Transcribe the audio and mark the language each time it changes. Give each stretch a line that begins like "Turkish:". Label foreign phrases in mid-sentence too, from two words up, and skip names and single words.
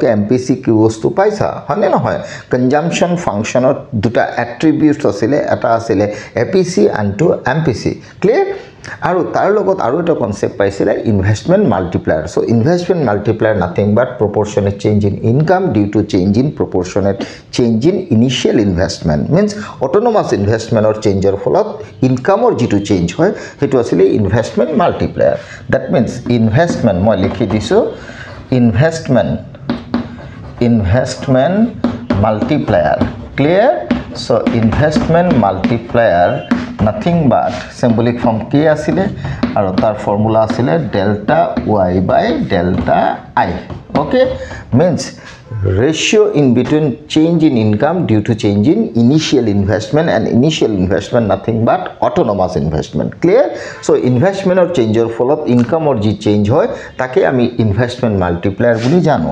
English: MPC
Assamese: কি বস্তু পাইছা হয়নে নহয়
English: consumption function
Assamese: ৰ দুটা
English: attributes
Assamese: আছিল এটা আছিল
English: APC and to MPC clear
Assamese: আৰু তাৰ লগত আৰু এটা কনসেপ্ট পাইছিল
English: investment multiplier so investment multiplier nothing but proportionate change in income due to change in proportionate change in initial investment means autonomous investment or
Assamese: changeৰ ফলত ইনকামৰ যেটো চেঞ্জ হয় হেতু আছিল
English: investment multiplier that means investment
Assamese: মই লিখি দিছো
English: investment multiplier clear so investment multiplier nothing but symbolic form k
Assamese: আছিল আৰু তাৰ
English: formula asile delta y by delta I okay means ratio in between change in income due to change in initial investment and initial investment nothing but autonomous investment clear so investment or change
Assamese: ৰ ফলত
English: income or
Assamese: যি change হয় তাক আমি
English: investment multiplier
Assamese: বুলি জানো